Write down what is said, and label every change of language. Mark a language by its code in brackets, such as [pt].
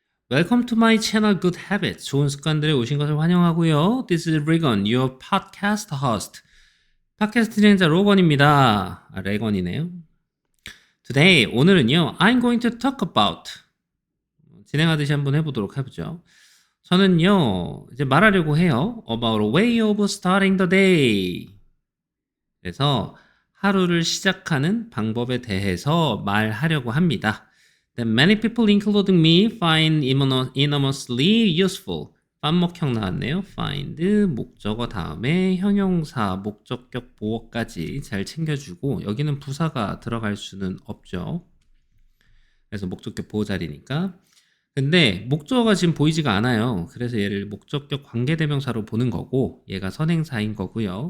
[en] Welcome to my channel Good Habits. [ko] 좋은 습관들에 오신 것을 환영하고요. [en] This is Regan, your podcast host. [ko] 팟캐스트 진행자 로건입니다. 레건이네요. [en] Today, [ko] 오늘은요. [en] I'm going to talk about. [ko] 진행하듯이 한번 해보도록 해보죠. 저는요. 이제 말하려고 해요. [en] About a way of starting the day. [ko] 그래서 하루를 시작하는 방법에 대해서 말하려고 합니다. [en] That many people, including me, find enormously useful. [ko] 반목형 나왔네요. find, 목적어 다음에 형용사, 목적격 보어까지 잘 챙겨주고 여기는 부사가 들어갈 수는 없죠. 그래서 목적격 보어 자리니까. 근데 목적어가 지금 보이지가 않아요. 그래서 얘를 목적격 관계대명사로 보는 거고 얘가 선행사인 거고요.